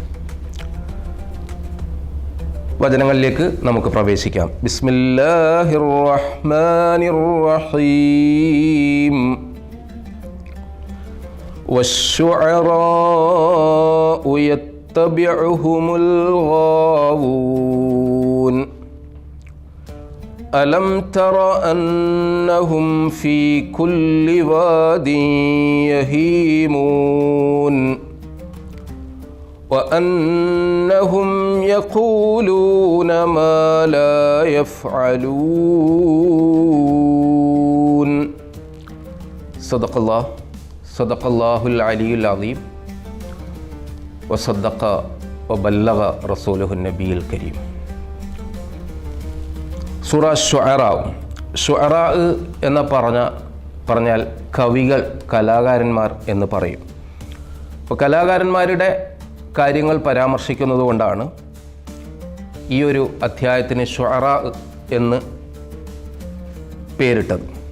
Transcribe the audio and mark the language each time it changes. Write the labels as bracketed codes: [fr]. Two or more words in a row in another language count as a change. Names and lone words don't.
[ml] വചനങ്ങളിലേക്ക് നമുക്ക് പ്രവേശിക്കാം. [ar] بسم الله الرحمن الرحيم. والشعراء يتبعهم الغاوون. ألم تر أنهم في كل واد يهيمون وأنهم يقولون ما لا يفعلون. صدق الله العلي العظيم وصدق وبلغ رسوله النبي الكريم. [ml] സൂറ ഷുഅറ എന്ന് പറഞ്ഞാൽ കവികൾ, കലാകാരന്മാർ എന്ന് പറയും. അപ്പോൾ കലാകാരന്മാരുടെ കാര്യങ്ങൾ പരാമർശിക്കുന്നത് കൊണ്ടാണ് ഈ ഒരു അധ്യായത്തിന് ഷുഅറ എന്ന് പേരിട്ടത്.